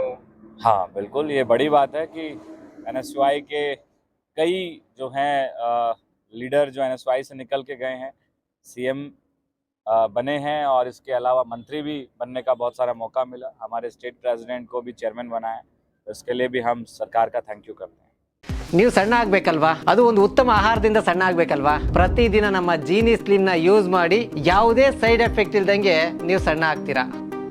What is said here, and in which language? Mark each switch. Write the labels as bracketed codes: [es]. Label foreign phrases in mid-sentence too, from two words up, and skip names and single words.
[hi] हाँ बिल्कुल, ये बड़ी बात है कि NSY के कई जो हैं लीडर जो NSY से निकल के गए हैं, CM बने हैं, और इसके अलावा मंत्री भी बनने का बहुत सारा मौका मिला। हमारे स्टेट प्रेसिडेंट को भी चेयरमैन बनाया, तो इसके लिए भी हम सरकार का [en] thank you [hi] करते हैं। [kn] ನೀವು ಸಣ್ಣ ಆಗಬೇಕಲ್ವಾ, ಅದು ಒಂದು ಉತ್ತಮ ಆಹಾರದಿಂದ ಸಣ್ಣ ಆಗಬೇಕಲ್ವಾ. ಪ್ರತಿದಿನ ನಮ್ಮ ಜೀನಿ ಸ್ಲಿಮ್ನ ಯೂಸ್ ಮಾಡಿ ಯಾವುದೇ [en] side effect [kn] ಇಲ್ದಂಗೆ ನೀವು ಸಣ್ಣ ಆಗ್ತೀರಾ.